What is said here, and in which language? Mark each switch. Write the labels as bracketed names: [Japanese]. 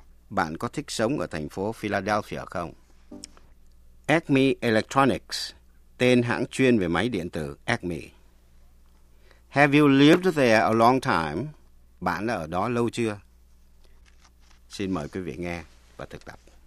[Vietnamese] Bạn có thích sống ở thành phố Philadelphia không? Acme Electronics, tên hãng chuyên về máy điện tử Acme. [English] Have you lived there a long time? [Vietnamese] Bạn đã ở đó lâu chưa? Xin mời quý vị nghe và thực tập.